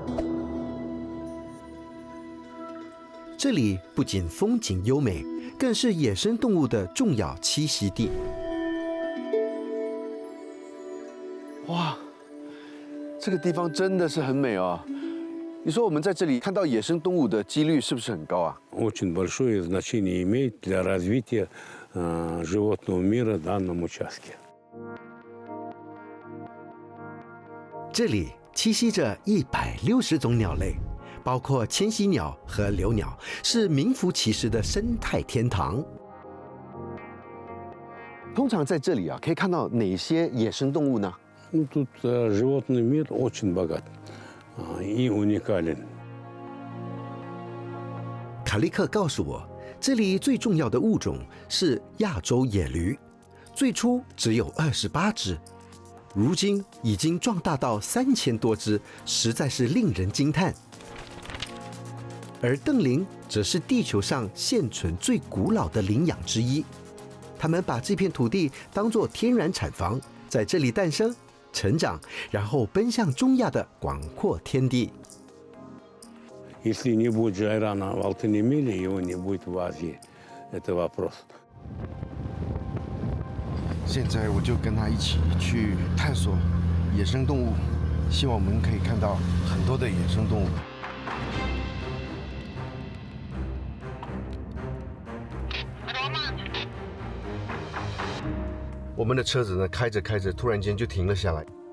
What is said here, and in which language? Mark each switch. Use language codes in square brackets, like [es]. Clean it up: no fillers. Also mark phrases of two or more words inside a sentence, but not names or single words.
[zh] 这里不仅风景优美，更是野生动物的重要栖息地。哇，这个地方真的是很美哦。你说我们在这里看到野生动物的几率是不是很高啊？ [ru] Очень большое значение имеет для развития животного мира в данном участке. [zh] 这里栖息着160种鸟类，包括迁徙鸟和留鸟，是名副其实的生态天堂。通常在这里啊，可以看到哪些野生动物呢？ [ru] Ну, тут животный мир очень богат и уникален. [zh] 卡利克告诉我，这里最重要的物种是亚洲野驴，最初只有28只。如今已经壮大到3000多只，实在是令人惊叹。而瞪羚则是地球上现存最古老的领养之一，他们把这片土地当作天然产房，在这里诞生、成长，然后奔向中亚的广阔天地。 [ru] Если не будет Жайрана в Алтайнемеле, его не будет в Азии. Это вопрос. [zh] 现在我就跟他一起去探索野生动物，希望我们可以看到很多的野生动物。我们的车子呢，开着开着，突然间就停了下来。